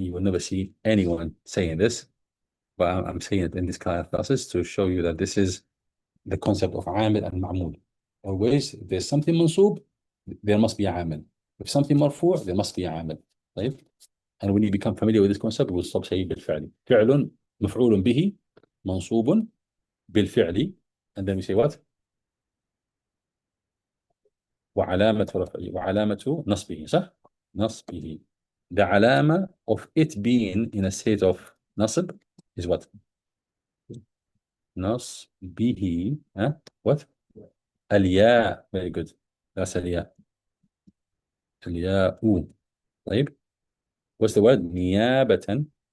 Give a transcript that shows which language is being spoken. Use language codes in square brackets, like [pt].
[en] You will never see anyone saying this, but I'm saying it in this kind of classes to show you that this is the concept of عامل and معمول. Always, if there's something منصوب, there must be a عامل. If something مرفوع, there must be a عامل. [ar] طيب? [en] And when you become familiar with this concept, we'll stop saying بالفعل. [ar] فعل مفعول به منصوب بالفعل. [en] And then we say what? [ar] وعلامة رفعه وعلامة نصبه, صح؟ نصبه. [en] The علامة of it being in a state of نصب is what? نصبه. Huh? What? الياء. Very good. That's الياء. الياء. طيب. What's the word? نيابة.